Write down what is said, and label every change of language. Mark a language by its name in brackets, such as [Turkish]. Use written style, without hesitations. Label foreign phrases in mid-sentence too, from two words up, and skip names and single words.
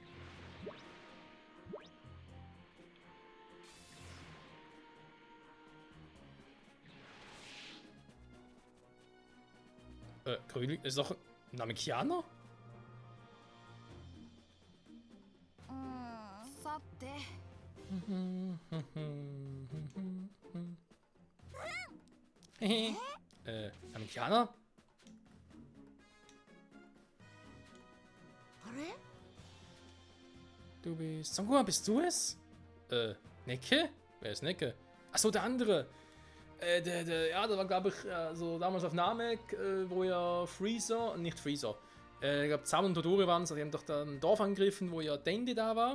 [German] Kröli ist doch ein Namekianer? [Japanese] さて。 [German] Namekianer? [Japanese] あれ？ [German] Du bist... Son Gohan, bist du es? Necke? Wer ist Necke? Achso, der andere. Ja, das war, glaube ich, so damals auf Namek, wo ja Freezer, nicht Freezer, ich glaube, Sam und Todori waren es, die haben doch da ein Dorf angegriffen, wo ja Dende da war.